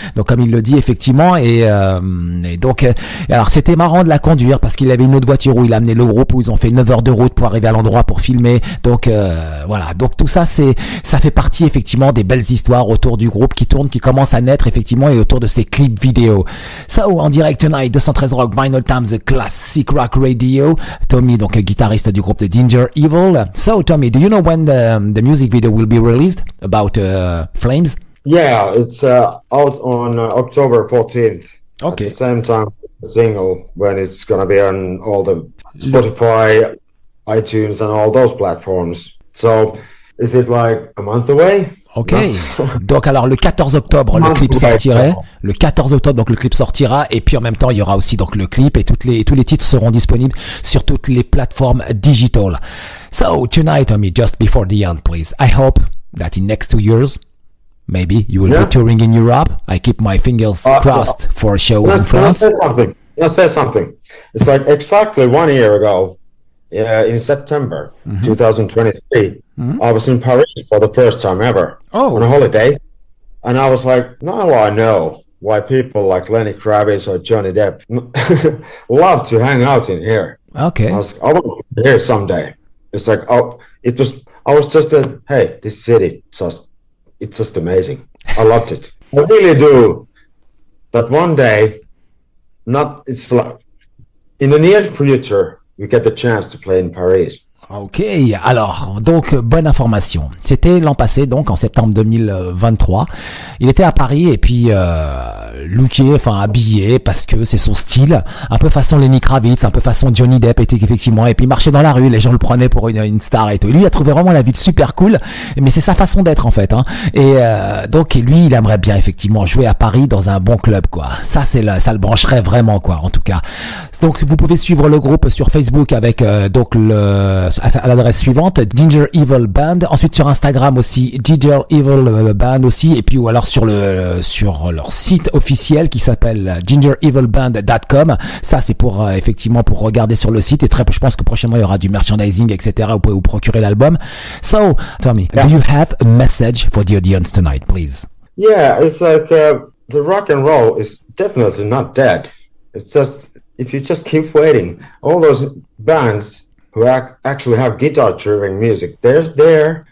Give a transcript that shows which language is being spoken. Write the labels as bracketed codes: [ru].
[fr] Donc comme il le dit effectivement et donc alors c'était marrant de la conduire parce qu'il avait une autre voiture où il a amené le groupe où ils ont fait 9 heures de route pour arriver à l'endroit pour filmer. Donc voilà, donc tout ça ça fait partie effectivement des belles histoires autour du groupe qui commence à naître effectivement et autour de ces clips vidéo. So en direct tonight 213 Rock Vinylestimes, the classic rock radio. Tomi donc guitariste du groupe de Ginger Evil. [en] So Tomi, do you know when the music video will be released about Flames? Yeah, it's out on October 14th. Okay. At the same time, the single when it's gonna be on all the Spotify, iTunes, and all those platforms. So, is it like a month away? Ok. [fr] Donc alors le 14 octobre le clip sortirait. Le 14 octobre donc le clip sortira et puis en même temps il y aura aussi donc le clip et tous les titres seront disponibles sur toutes les plateformes digitales. [en] So tonight, Tomi, just before the end, please. I hope that in next 2 years. Maybe you will be touring in Europe. I keep my fingers crossed for shows in France. Let's say something. It's like exactly 1 year ago, in September 2023, I was in Paris for the first time ever on a holiday. And I was like, now I know why people like Lenny Kravitz or Johnny Depp love to hang out in here. Okay. I want to be here someday. It's like, I was just hey, this city, it's just amazing. I loved it. I really do. But one day, it's like in the near future, we get the chance to play in Paris. [fr] Ok, alors, donc, bonne information. C'était l'an passé, donc, en septembre 2023. Il était à Paris, et puis, looké, enfin, habillé, parce que c'est son style. Un peu façon Lenny Kravitz, un peu façon Johnny Depp, effectivement. Et puis, il marchait dans la rue, les gens le prenaient pour une star et tout. Et lui, il a trouvé vraiment la ville super cool. Mais c'est sa façon d'être, en fait, hein. Et, donc, lui, il aimerait bien, effectivement, jouer à Paris dans un bon club, quoi. Ça, ça le brancherait vraiment, quoi, en tout cas. Donc, vous pouvez suivre le groupe sur Facebook avec, donc, à l'adresse suivante, Ginger Evil Band. Ensuite sur Instagram aussi, Ginger Evil Band aussi. Et puis ou alors sur leur site officiel qui s'appelle gingerevilband.com. Ça c'est pour effectivement pour regarder sur le site. Et je pense que prochainement il y aura du merchandising, etc. Vous pouvez vous procurer l'album. [en] So, Tomi, do you have a message for the audience tonight, please? Yeah, it's like the rock and roll is definitely not dead. It's just if you just keep waiting, all those bands who actually have guitar-driven music, they're there.